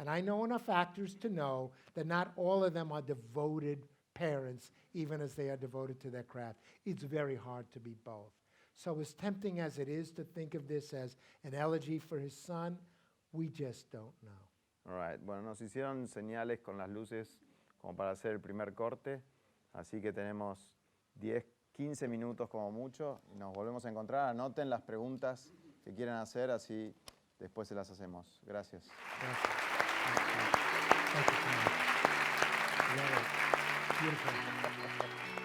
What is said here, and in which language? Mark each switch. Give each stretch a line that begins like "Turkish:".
English: And I know enough actors to know that not all of them are devoted parents, even as they are devoted to their craft. It's very hard to be both. So as tempting as it is to think of this as an elegy for his son, we just don't know. All right.
Spanish: Bueno, nos hicieron señales con las luces como para hacer el primer corte, así que tenemos 10, 15 minutos como mucho y nos volvemos a encontrar. Anoten las preguntas que quieran hacer, así después se las hacemos. Gracias. Gracias.
English: Thank you so much. Beautiful.